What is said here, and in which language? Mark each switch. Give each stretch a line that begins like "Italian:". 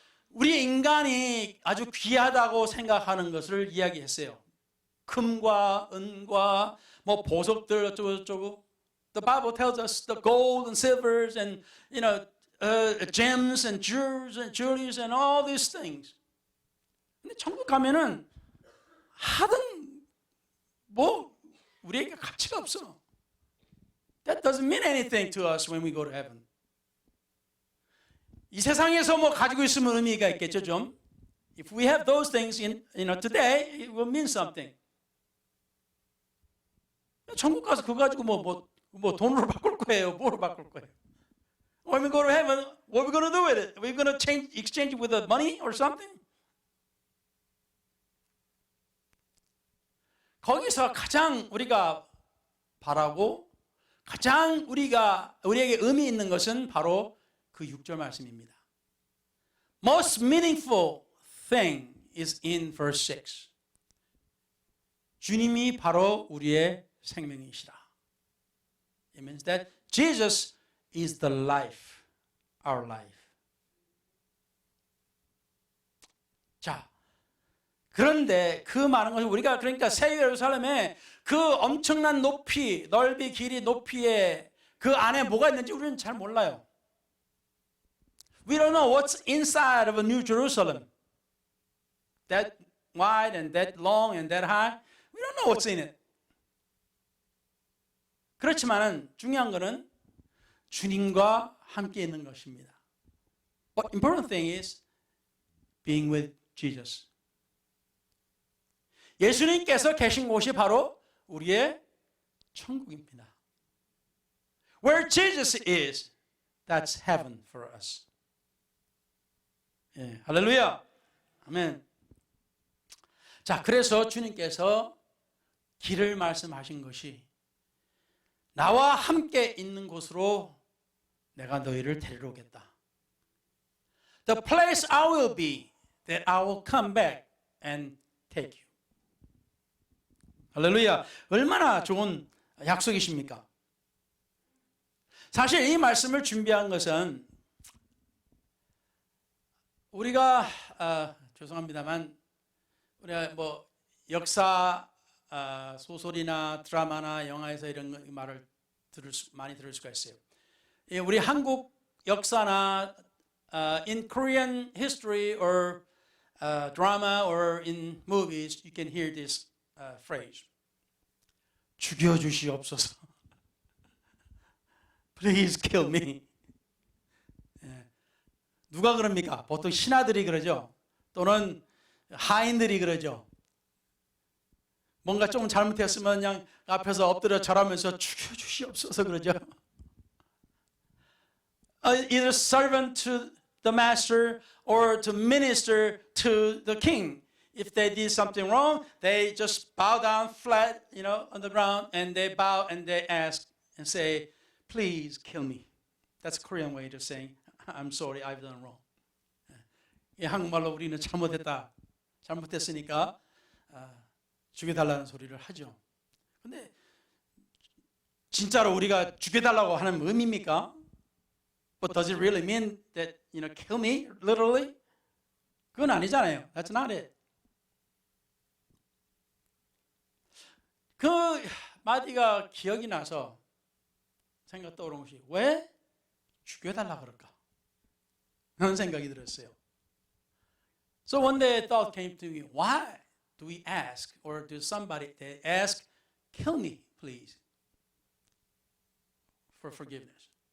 Korean: 우리 인간이 아주 귀하다고 생각하는 것을 이야기했어요. 금과 은과 뭐 보석들 어쩌고.
English: The Bible tells us the gold and silvers and gems and jewelries and all these things.
Korean: 근데 천국 가면은 하든 뭐 우리에게 가치가 없어.
English: That doesn't mean anything to us when we go to heaven.
Korean: 이 세상에서 뭐 가지고 있으면 의미가 있겠죠 좀.
English: If we have those things today, it will mean something.
Korean: 천국 가서 그거 가지고 뭐 돈으로 바꿀 거예요. 뭐로 바꿀 거예요?
English: When we go to heaven, what are we going to do with it? Are we going to exchange it with the money or something?
Korean: 거기서 가장 우리가 바라고 가장 우리에게 의미 있는 것은 바로 그 6절 말씀입니다.
English: Most meaningful thing is in verse 6.
Korean: 주님이 바로 우리의 생명이시라.
English: It means that Jesus is the life, our life.
Korean: 자, 그런데 그 많은 것을 우리가 그러니까 새 예루살렘에 그 엄청난 높이, 넓이, 길이, 높이에 그 안에 뭐가 있는지 우리는 잘 몰라요.
English: We don't know what's inside of a New Jerusalem. That wide and that long and that high. We don't know what's in it.
Korean: 그렇지만은 중요한 거는 주님과 함께 있는 것입니다.
English: But important thing is being with Jesus.
Korean: 예수님께서 계신 곳이 바로 우리의 천국입니다.
English: Where Jesus is, that's heaven for us.
Korean: 예, 할렐루야. 아멘. 자, 그래서 주님께서 길을 말씀하신 것이 나와 함께 있는 곳으로 내가 너희를 데리러 오겠다.
English: The place I will be, that I will come back and take you.
Korean: 할렐루야. 얼마나 좋은 약속이십니까? 사실 이 말씀을 준비한 것은 우리가 죄송합니다만 우리가 뭐 역사 소설이나 드라마나 영화에서 이런 말을 많이 들을 수가 있어요. 우리 한국 역사나
English: in Korean history or drama or in movies, you can hear this phrase.
Korean: 죽여주시옵소서.
English: Please kill me.
Korean: 누가 그럽니까? 보통 신하들이 그러죠. 또는 하인들이 그러죠. 뭔가 좀 잘못했으면 그냥 앞에서 엎드려 절하면서 죽여주시옵소서 그러죠.
English: Either servant to the master or to minister to the king. If they did something wrong, they just bow down flat, on the ground, and they bow and they ask and say, "Please kill me." That's a Korean way of saying, "I'm sorry, I've done wrong."
Korean: 이 한국말로 우리는 잘못했으니까 죽여달라는 소리를 하죠. 근데 진짜로 우리가 죽여달라고 하는 의미입니까?
English: But does it really mean that, kill me, literally?
Korean: 그건 아니잖아요.
English: That's not it.
Korean: 그 마디가 기억이 나서 생각 떠오른 것이 왜 죽여달라 그럴까? 그런 생각이 들었어요.
English: So one day a thought came to me, why do we ask or do somebody ask, kill me, please, for forgiveness?